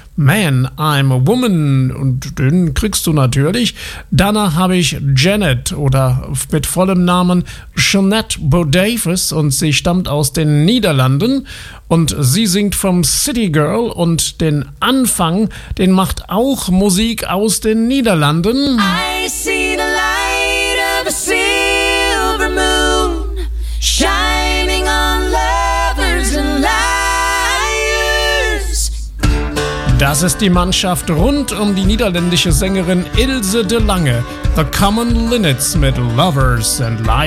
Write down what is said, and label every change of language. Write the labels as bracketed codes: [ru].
[de] Man, I'm a Woman und den kriegst du natürlich. Danach habe ich Janet oder mit vollem Namen Jeanette Bodavis und sie stammt aus den Niederlanden und sie singt vom City Girl und den Anfang, den macht auch Musik aus den Niederlanden. [en] I see the light of a silver moon shining on lovers and liars. [de] Das ist die Mannschaft rund um die niederländische Sängerin Ilse de Lange, The Common Linnets mit Lovers and Liars.